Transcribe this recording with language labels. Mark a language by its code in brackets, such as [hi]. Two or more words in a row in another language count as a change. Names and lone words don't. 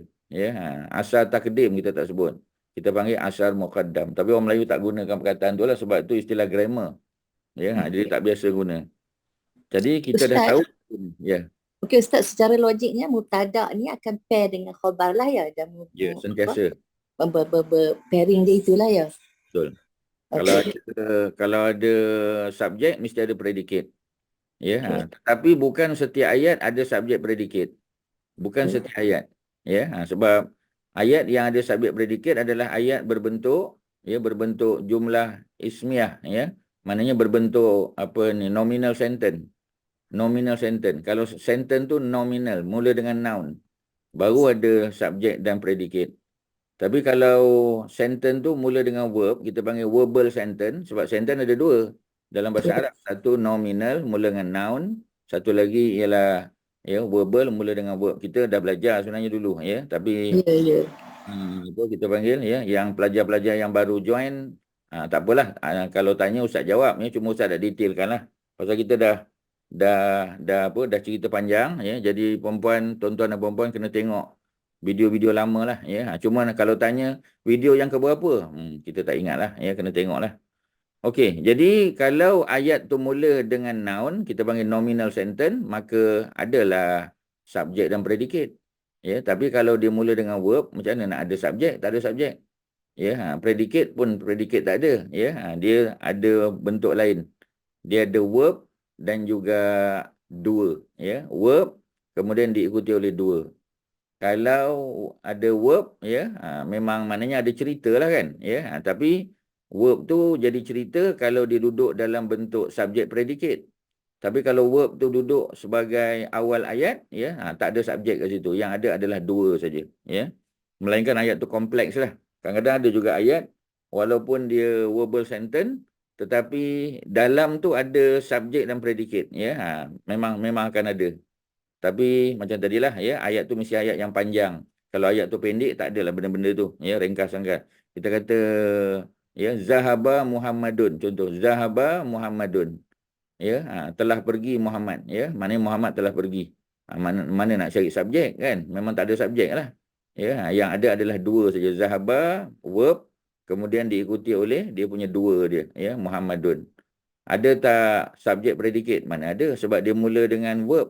[ms] Ya, asar takdim kita tak sebut. Kita panggil [ar] أثر مقدم. [ms] Tapi orang Melayu tak gunakan perkataan tu lah, sebab tu istilah grammar. Ya, jadi tak biasa guna. Jadi kita dah Ustaz. tahu. Ya. Okey Ustaz, secara logiknya mubtada ni akan pair dengan khabar lah ya. Dan Ya, sentiasa. Pairing dia itulah ya. Betul. Okay. Kalau ada subjek, mesti ada predikat. Ya, tetapi bukan setiap ayat ada subjek predikat. Bukan setiap ayat. Ya, sebab ayat yang ada subjek predikat adalah ayat berbentuk, ya, berbentuk [ar] جملة اسمية, [ms] ya. Maknanya berbentuk apa ni, [en] nominal sentence. Nominal sentence. [ms] Kalau sentence tu nominal, mula dengan noun, baru ada subjek dan predikat. Tapi kalau sentence tu mula dengan verb, kita panggil [en] verbal sentence. [ms] Sebab sentence ada dua dalam bahasa Arab. Satu nominal, mula dengan noun. Satu lagi ialah, ya, verbal, mula dengan verb. Kita dah belajar sebenarnya dulu, ya. Tapi itu kita panggil, ya, yang pelajar-pelajar yang baru join, tak apalah. Kalau tanya Ustaz jawab, ya. Cuma Ustaz dah detailkan lah. Pasal kita dah cerita panjang, ya. Jadi tuan-tuan dan perempuan kena tengok video-video lama lah, ya. Cuma kalau tanya video yang keberapa, kita tak ingat lah, ya. Kena tengok lah. Okey, jadi kalau ayat tu mula dengan noun, kita panggil [en] nominal sentence, [ms] maka adalah subjek dan predikat. Ya, tapi kalau dia mula dengan verb, macam mana nak ada subjek? Tak ada subjek. Ya, predikat pun predikat tak ada. Ya, dia ada bentuk lain. Dia ada verb dan juga dua. Ya, verb kemudian diikuti oleh dua. Kalau ada verb, ya, memang maknanya ada cerita lah kan. Ya, tapi verb tu jadi cerita kalau dia duduk dalam bentuk subjek predikat. Tapi kalau verb tu duduk sebagai awal ayat, ya, tak ada subjek kat situ. Yang ada adalah dua saja, ya. Melainkan ayat tu kompleks lah. Kadang-kadang ada juga ayat walaupun dia [en] verbal sentence, [ms] tetapi dalam tu ada subjek dan predikat, ya. Memang akan ada. Tapi macam tadilah, ya, ayat tu mesti ayat yang panjang. Kalau ayat tu pendek, tak adalah benda-benda tu, ya, ringkas sangat. Kita kata, ya, [ar] ذهب محمد, [ms] contoh, [ar] ذهب محمد. [ms] Ya, telah pergi Muhammad, ya, maknanya Muhammad telah pergi. Mana nak cari subjek kan? Memang tak ada subjek lah. Ya, yang ada adalah dua saja, zahaba verb, kemudian diikuti oleh dia punya dua dia, ya, Muhammadun. Ada tak subjek predikat? Mana ada, sebab dia mula dengan verb.